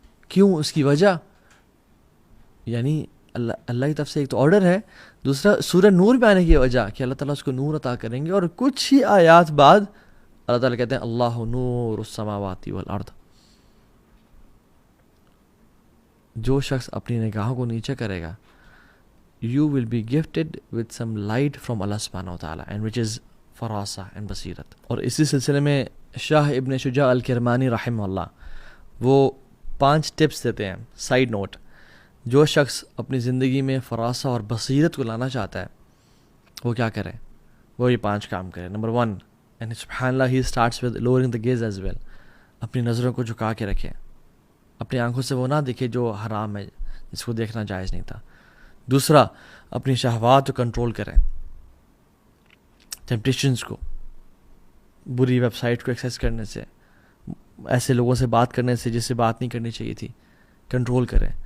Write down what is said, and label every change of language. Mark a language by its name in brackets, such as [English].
[Urdu] کیوں؟ اس کی وجہ یعنی اللہ کی طرف سے ایک تو آرڈر ہے، دوسرا سورہ نور میں آنے کی وجہ کہ اللہ تعالیٰ اس کو نور عطا کریں گے. اور کچھ ہی آیات بعد اللہ تعالیٰ کہتے ہیں [Arabic] اللہ نور السماوات والارض. [Urdu] جو شخص اپنی نگاہوں کو نیچے کرے گا، [English] you will be gifted with some light from Allah subhanahu wa ta'ala and which is فراسہ and بصیرت. [Urdu] اور اسی سلسلے میں شاہ ابن شجاع الکرمانی رحمہ اللہ وہ 5 ٹپس دیتے ہیں. سائیڈ نوٹ، جو شخص اپنی زندگی میں فراسہ اور بصیرت کو لانا چاہتا ہے وہ کیا کرے؟ وہ یہ 5 کام کرے. [English] نمبر 1، and سبحان اللہ he starts with lowering the gaze as well. [Urdu] اپنی نظروں کو جھکا کے رکھیں، اپنی آنکھوں سے وہ نہ دیکھے جو حرام ہے، جس کو دیکھنا جائز نہیں تھا. دوسرا، اپنی شہوات کو کنٹرول کریں، ٹیمپٹیشنز کو، بری ویب سائٹ کو ایکسیس کرنے سے، ایسے لوگوں سے بات کرنے سے جس سے بات نہیں کرنی چاہیے تھی، کنٹرول کریں.